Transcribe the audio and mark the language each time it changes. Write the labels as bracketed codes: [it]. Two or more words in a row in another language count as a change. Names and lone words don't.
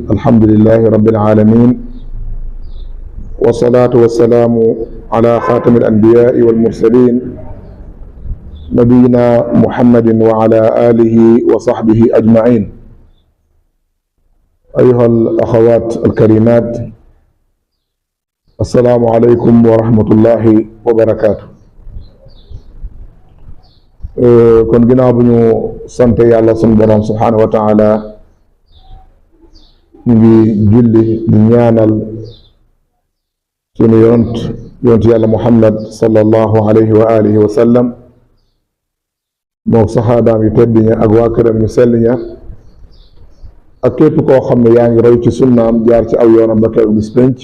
[ar] الحمد لله رب العالمين، والصلاة والسلام على خاتم الأنبياء والمرسلين نبينا محمد وعلى آله وصحبه أجمعين. أيها الأخوات الكريمات، السلام عليكم ورحمة الله وبركاته. [wo] kon ginnaaw bu ñu sant yàlla sunu borom [ar] سبحانه وتعالى, [wo] ñu ngi julli di ñaanal sunu yonent yàlla Muhammad [ar] صلى الله عليه وعلى آله وسلم [wo] mook saxaabaam yu tedd ña ak waa këram ñu sell ña ak képp koo xam ne yaa ngi roy ci sunnaam jaar ci aw yoonam ba keroog bis penc.